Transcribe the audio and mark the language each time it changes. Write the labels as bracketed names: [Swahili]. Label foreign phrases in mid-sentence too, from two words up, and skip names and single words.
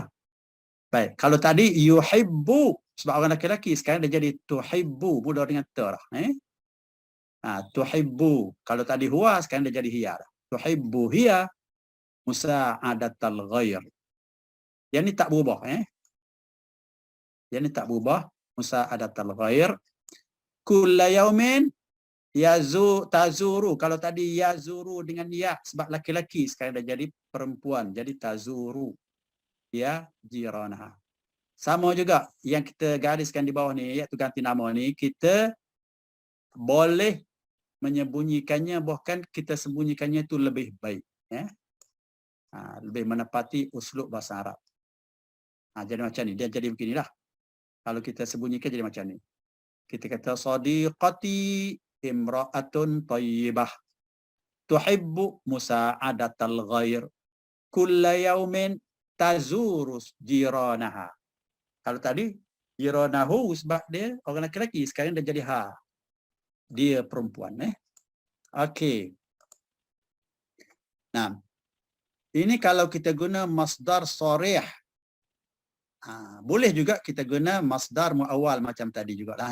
[Malay] Baik, kalau tadi yuhibbu, sebab orang lelaki, sekarang dia jadi tuhibbu, mula dengan ta lah. Tuhibbu, kalau tadi huwa, sekarang dia jadi hiya lah. [Arabic] تحب هي مساعدة الغير. [Malay] Yang ni tak berubah. Yang ni tak berubah. [Arabic] مساعدة الغير كل يوم تزور. [Malay] Kalau tadi yazuru dengan ya, sebab laki-laki, sekarang dah jadi perempuan. [Arabic] Jadi تزور يا جيرانها. [Malay] Sama juga yang kita gariskan di bawah ni, iaitu ganti nama ni, kita boleh menyembunyikannya, bahkan kita sembunyikannya itu lebih baik. Lebih menepati uslub bahasa Arab. Jadi macam ni, dia jadi beginilah. Kalau kita sembunyikan jadi macam ni. [Arabic] Kita kata صديقتي امرأة طيبة تحب مساعدة الغير كل يوم تزور جيرانها. [Malay] Kalau tadi jiranahu sebab dia orang lelaki, sekarang dia jadi dia perempuan. Okey. Ini kalau kita guna [Arabic] مصدر صريح. [Malay] Boleh juga kita guna [Arabic] مصدر مؤول [Malay] macam tadi jugalah.